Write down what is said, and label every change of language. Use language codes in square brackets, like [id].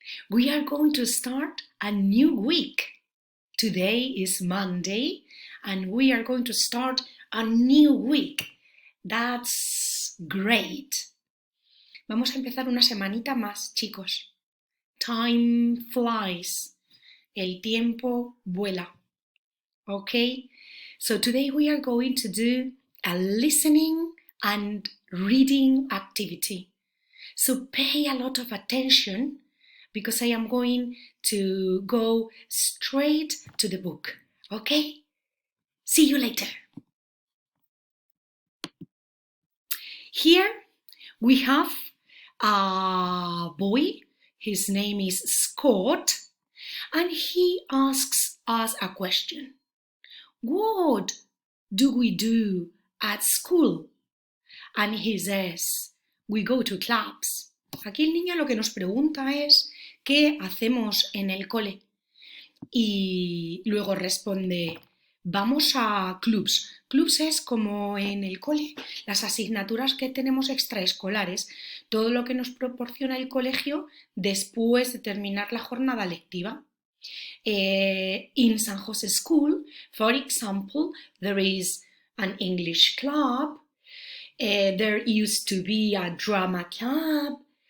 [en] We are going to start a new week. Today is Monday, and we are going to start a new week. That's great. [es] Vamos a empezar una semanita más, chicos. [en] Time flies. [es] El tiempo vuela. [en] Okay? So today we are going to do a listening and reading activity. So pay a lot of attention because I am going to go straight to the book. Okay? See you later. Here we have a boy. His name is Scott, and he asks us a question. What do we do at school? And he says, we go to clubs. [es] Aquí el niño lo que nos pregunta es, ¿qué hacemos en el cole? Y luego responde, vamos a clubs. Clubs es como en el cole, las asignaturas que tenemos extraescolares, todo lo que nos proporciona el colegio después de terminar la jornada lectiva. [en] In San Jose School, for example, there is an English club. There used to be a drama club.